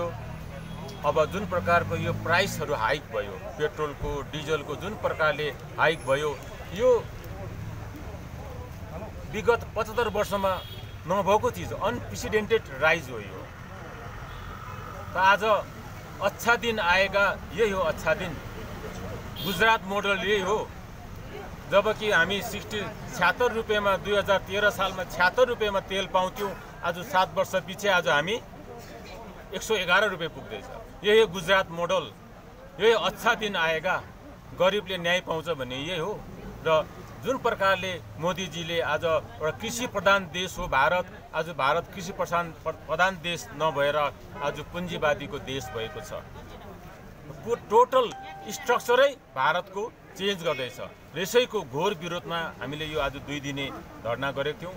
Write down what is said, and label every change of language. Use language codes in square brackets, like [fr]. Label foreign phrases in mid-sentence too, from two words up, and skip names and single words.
[ne] अब जुन प्रकारको यो प्राइसहरू हाइक भयो, पेट्रोलको डिजलको जुन प्रकारले हाइक भयो, यो विगत 75 वर्षमा नभएको चिज, [en] unprecedented rise [ne] हो यो। त [hi] आज अच्छा दिन आएगा, [ne] यही हो [hi] अच्छा दिन। [ne] गुजरात मोडल यही हो। जबकि हामी 76 रुपियाँमा 2013 सालमा 76 रुपियाँमा तेल पाउँथ्यौँ, आज 7 वर्ष पछि आज हामी 111 रुपियाँ पुग्दैछ। यही हो गुजरात मोडल, यही [hi] अच्छा दिन आएगा, [ne] गरिबले न्याय पाउँछ भन्ने यही हो। र जुन प्रकारले मोदीजीले आज एउटा कृषि प्रधान देश हो भारत, आज भारत कृषि प्रधान देश नभएर आज पुँजीवादीको देश भएको छ। [en] total structure [ne] भारतको चेन्ज गर्दैछ र यसैको घोर विरोधमा हामीले यो आज 2 दिने धरना गरेको थियौँ।